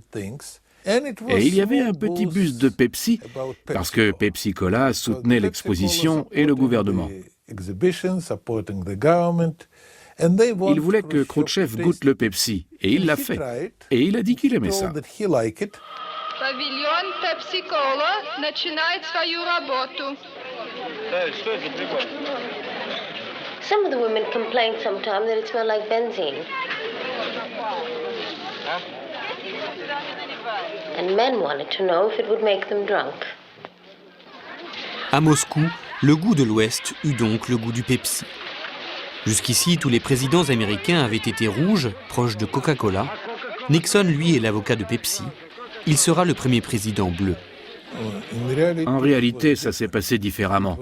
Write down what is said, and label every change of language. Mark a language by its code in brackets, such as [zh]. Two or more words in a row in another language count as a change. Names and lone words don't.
[fr] Et il y avait un petit buste de Pepsi, parce que Pepsi Cola soutenait l'exposition et le gouvernement. Il voulait que Khrouchtchev goûte le Pepsi, et il l'a fait. Et il a dit qu'il aimait ça. [ru] Павильон Pepsi-Cola начинает свою работу. [en] Some of the women complained sometimes that it smelled like benzene. And men wanted to know if it would make them drunk. [fr] À Moscou, le goût de l'Ouest eut donc le goût du Pepsi. Jusqu'ici, tous les présidents américains avaient été rouges, proches de Coca-Cola. Nixon, lui, est l'avocat de Pepsi. Il sera le premier président bleu. En réalité, ça s'est passé différemment.